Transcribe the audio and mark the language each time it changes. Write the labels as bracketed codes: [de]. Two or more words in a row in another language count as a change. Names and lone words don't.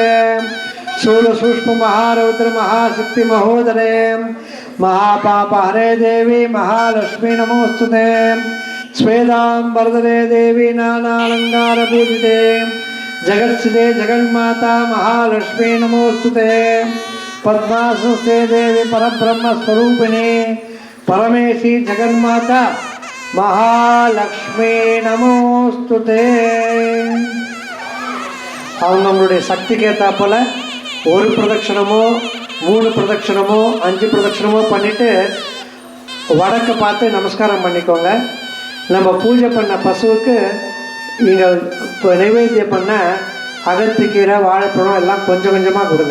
[sa] स्थूलसूक्ष्म महारौद्र महाशक्ति महोदरे महापापहरे देवी महालक्ष्मी नमोस्तुते स्वेदांबरधरे देवी नानालंकार पूजिते जगत्सिते जगन्माता महालक्ष्मी नमोस्तुते पद्मासनस्थे देवी परब्रह्म स्वरूपिणी परमेशी जगन्माता महालक्ष्मी नमोस्तुते. [ta] அவங்களுடைய சக்திக்கு ஏற்றாப்போல ஒரு பிரதட்சணமோ 3 பிரதட்சணமோ 5 பிரதட்சணமோ பண்ணிவிட்டு வடக்கு பார்த்து நமஸ்காரம் பண்ணிக்கோங்க. நம்ம பூஜை பண்ண பசுவுக்கு நீங்கள் இப்போ நைவேத்தியம் பண்ண அகத்திக்கீரை வாழைப்பழம் எல்லாம் கொஞ்சம் கொஞ்சமாக கொடுங்க.